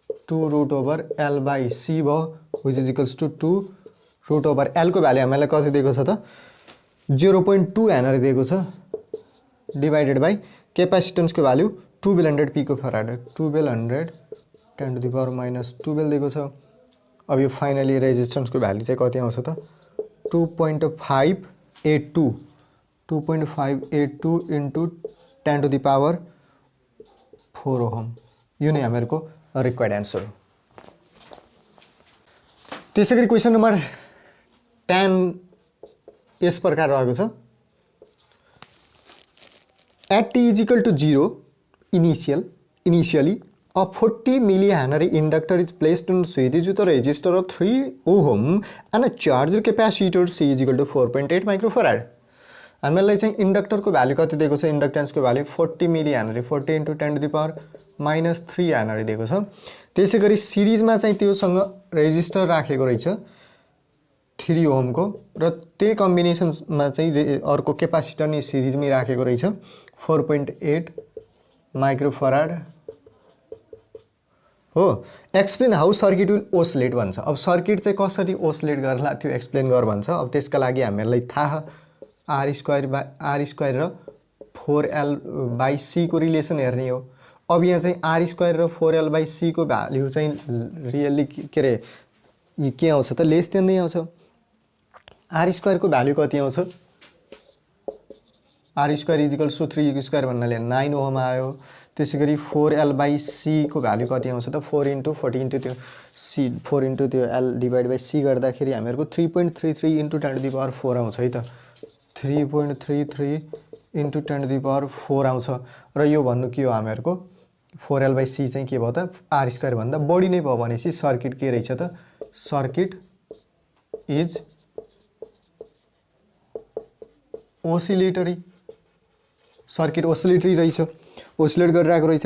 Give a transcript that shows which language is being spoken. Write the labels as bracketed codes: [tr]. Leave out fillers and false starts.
[ne] 2 root over l by C भयो, [en] which is equals to [ne] 2 root over l को value हामीलाई कति दिएको छ त 0.2 हेनरी दिएको छ, divided by क्यापेसिटेन्सको value 1200 pico farad, 1200 10 to the power minus 12 दिएको छ। अब यो फाइनली रेजिस्टेन्सको भ्यालु चाहिँ कति आउँछ त 2.582 2.582 into 10 to the power 4 ohm, यो नै हामीहरूको रिक्वायर्ड एन्सर हो। त्यसै गरी क्वेसन नम्बर 10 यस प्रकार रहेको छ, [en] At t is equal to 0 initially a 40 millihenry inductor is placed in series with a resistor of 3 ohm and a charger capacitor C is equal to 4.8 microfarad। [ne] हामीलाई चाहिँ इन्डक्टरको value कति दिएको छ, इन्डक्टेन्सको value 40 milli henry 40 into 10 to the power minus 3 Henry दिएको छ। त्यसै गरी सिरिजमा चाहिँ त्योसँग रेजिस्टर राखेको रहेछ 3 ओमको र त्यही कम्बिनेसनमा चाहिँ अर्को क्यापासिटर नि सिरिजमै राखेको रहेछ 4.8 माइक्रोफराड हो। [en] explain how circuit will oscillate [ne] भन्छ। अब सर्किट चाहिँ कसरी ओसिलेट गर्ला त्यो एक्सप्लेन गर भन्छ। अब त्यसका लागि हामीलाई थाहा आर स्क्वायर र 4l बाई सी को रिलेसन हेर्ने हो। अब यहाँ चाहिँ आर स्क्वायर र 4l बाई सी को भ्याल्यु चाहिँ रियल्ली के अरे के आउँछ त लेस देन नै आउँछ। आर स्क्वायर को भ्यालु कति आउँछ, are square is equals to 3 square भन्नाले 9 ओहम आयो। त्यसै गरी 4l बाई सी को भ्यालु कति आउँछ त 4 इन्टु 40 इन्टु त्यो सी 4 इन्टु त्यो l डिभाइड बाई सी गर्दाखेरि हामीहरूको 3.33 इन्टु 10 टु द पावर 4 आउँछ है त, 3.33 इन्टु 10 टु द पावर 4 आउँछ। र यो भन्नु के हो हामीहरूको 4l बाई सी चाहिँ के भयो त आर स्क्वायर भन्दा बढी नै भयो भनेपछि सर्किट के रहेछ त, [en] circuit is oscillatory, [ne] circuit oscillatory रहेछ, ओसिलेट गरिरहेको रहेछ।